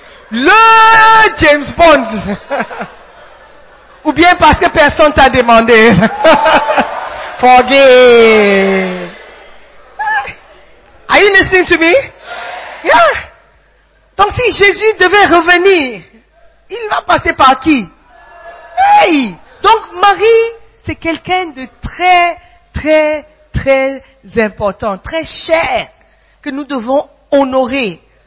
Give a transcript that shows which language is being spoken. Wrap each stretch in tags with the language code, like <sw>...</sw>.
<fr>le James Bond. Ou bien parce que personne t'a demandé.</fr> <en>Forgive. Are you listening to me? Yeah.</en> <fr>Donc si Jésus devait revenir, il va passer par qui? Hey! Donc Marie, c'est quelqu'un de très, très, très important, très cher, que nous devons honorer.</fr>